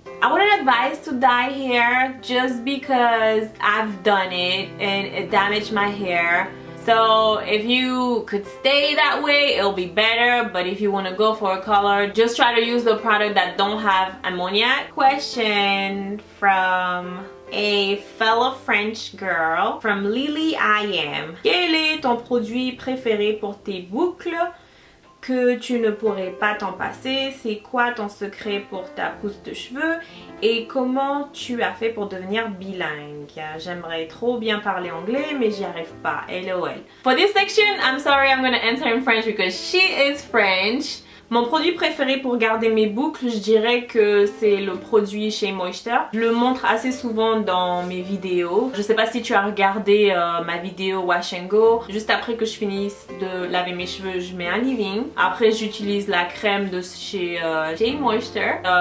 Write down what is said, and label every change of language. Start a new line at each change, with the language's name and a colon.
English: I wouldn't advise to dye hair just because I've done it and it damaged my hair. So if you could stay that way, it'll be better. But if you want to go for a color, just try to use the product that don't have ammoniac. Question from a fellow French girl, from Lily I Am.
French: Quel est ton produit préféré pour tes boucles que tu ne pourrais pas t'en passer? C'est quoi ton secret pour ta pousse de cheveux? Et comment tu as fait pour devenir bilingue? J'aimerais trop bien parler anglais, mais j'y arrive pas.
English: LOL. For this section, I'm sorry, I'm gonna answer in French because she is French.
French: Mon produit préféré pour garder mes boucles, je dirais que c'est le produit Shea Moisture. Je le montre assez souvent dans mes vidéos. Je sais pas si tu as regardé ma vidéo Wash and Go. Juste après que je finisse de laver mes cheveux, je mets un leave-in. Après, j'utilise la crème de chez Shea Moisture.